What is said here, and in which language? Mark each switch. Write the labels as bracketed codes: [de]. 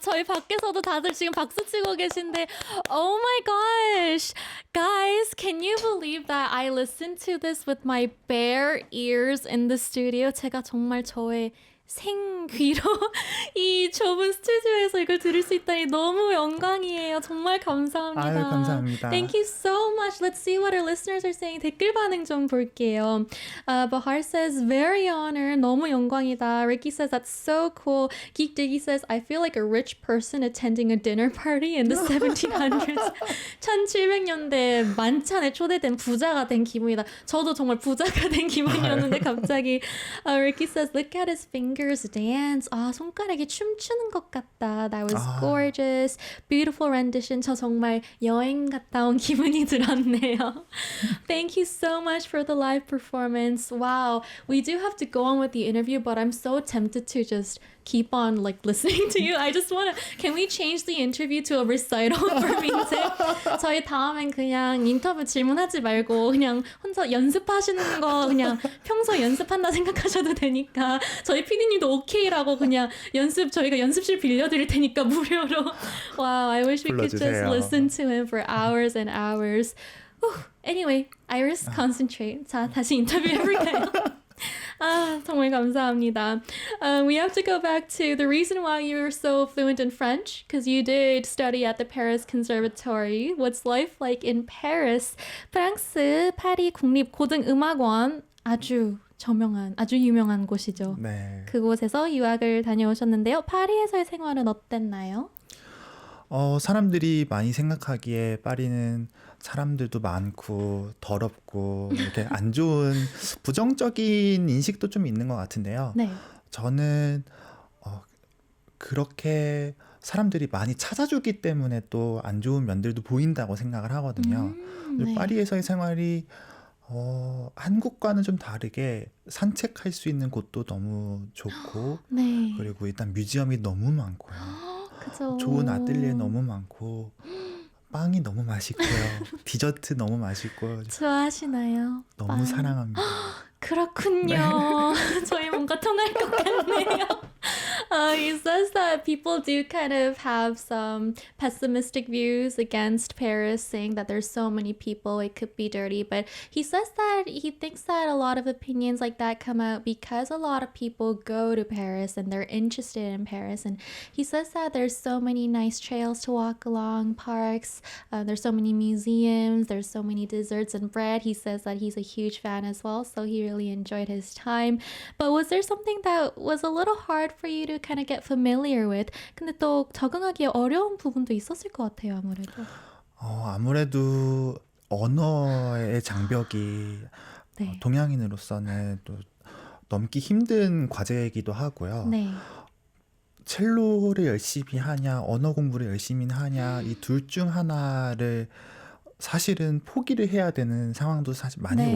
[ko] 저희 밖에서도 다들 지금 박수 치고 계신데, [en] oh my gosh. Guys, can you believe that I listened to this with my bare ears in the studio? [ko] 제가 정말 저의 생귀로 이 좁은 스튜디오에서 이걸 들을 수 있다니 너무 영광이에요. 정말 감사합니다. 아유, 감사합니다. [en] Thank you so much. Let's see what our listeners are saying. [ko] 댓글 반응 좀 볼게요. [en] Bahar says, very honored. [ko] 너무 영광이다. [en] Ricky says, that's so cool. Geek Diggy says, I feel like a rich person attending a dinner party in the 1700s. [ko] 1700년대 만찬에 초대된 부자가 된 기분이다. 저도 정말 부자가 된 기분이었는데 갑자기 [en] Ricky says, look at his fingers dance. [ko] 아, 손가락이 춤추는 것 같다. [en] That was gorgeous. Beautiful rendition. [ko] 저 정말 여행 갔다 온 기분이 들었네요. [en] Thank you so much for the live performance. Wow. We do have to go on with the interview, but I'm so tempted to just keep on like listening to you. I just want to, can we change the interview to a recital for 민재? [ko] 저희 다음엔 그냥 인터뷰 질문하지 말고 그냥 혼자 연습하시는 거 그냥 평소에 연습한다 생각하셔도 되니까 저희 PD님도 오케이라고 그냥 저희가 연습실 빌려드릴 테니까 무료로. [en] Wow, I wish we could just [ko] 불러주세요. [en] listen to him for hours and hours. Anyway, Iris, concentrate. [ko] 자, 다시 인터뷰 해볼까요? 아, 정말 감사합니다. [en] We have to go back to the reason why you're so fluent in French, because you did study at the Paris Conservatory. What's life like in Paris? [ko] 프랑스 파리 국립고등음악원 아주 유명한 곳이죠. 네. 그곳에서 유학을 다녀오셨는데요. 파리에서의 생활은 어땠나요? 사람들이 많이 생각하기에 파리는 사람들도 많고 더럽고 이렇게 안 좋은 부정적인 인식도 좀 있는 것 같은데요. 네. 저는 그렇게 사람들이 많이 찾아주기 때문에 또 안 좋은 면들도 보인다고 생각을 하거든요. 네. 파리에서의 생활이 한국과는 좀 다르게 산책할 수 있는 곳도 너무 좋고 네. 그리고 일단 뮤지엄이 너무 많고요. 그죠. 좋은 아뜰리에 너무 많고 빵이 너무 맛있고요. 디저트 너무 맛있고 좋아하시나요? 너무 빵. 사랑합니다. 그렇군요. 저희 뭔가 통할 것 같네요. [en] He says that people do kind of have some pessimistic views against Paris, saying that there's so many people, it could be dirty. But he says that he thinks that a lot of opinions like that come out because a lot of people go to Paris and they're interested in Paris. And he says that there's so many nice trails to walk along, parks, there's so many museums, there's so many desserts and bread. He says that he's a huge fan as well, so he really enjoyed his time. But was there something that was a little hard for you to kind of get familiar with? [ko] 근데 또 적응하기 어려운 부분도 있었을 것 같아요, 아무래도. 아무래도 언어의 장벽이 네. 동양인으로서는 또 넘기 힘든 과제이기도 하고요. 네. 첼로를 열심히 하냐, 언어 공부를 열심히 하냐, 이 둘 중 하나를 사실은 포기를 해야 되는 상황도 사실 많이